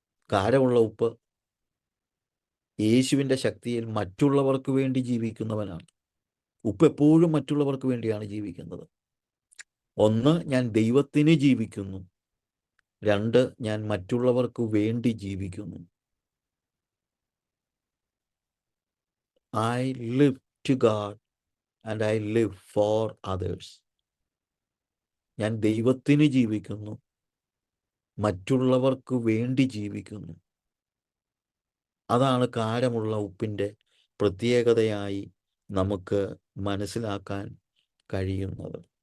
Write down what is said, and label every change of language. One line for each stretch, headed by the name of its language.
Malayalam: കാരമുള്ള ഉപ്പ് യേശുവിൻ്റെ ശക്തിയിൽ മറ്റുള്ളവർക്ക് വേണ്ടി ജീവിക്കുന്നവനാണ്. ഉപ്പ് എപ്പോഴും മറ്റുള്ളവർക്ക് വേണ്ടിയാണ് ജീവിക്കുന്നത്. ഒന്ന്, ഞാൻ ദൈവത്തിന് ജീവിക്കുന്നു. രണ്ട്, ഞാൻ മറ്റുള്ളവർക്ക് വേണ്ടി ജീവിക്കുന്നു.
English: I live to God and I live for others.
Malayalam: ഞാൻ ദൈവത്തിന് ജീവിക്കുന്നു, മറ്റുള്ളവർക്ക് വേണ്ടി ജീവിക്കുന്നു. അതാണ് കാരമുള്ള ഉപ്പിൻ്റെ പ്രത്യേകതയായി നമുക്ക് മനസ്സിലാക്കാൻ കഴിയുന്നത്.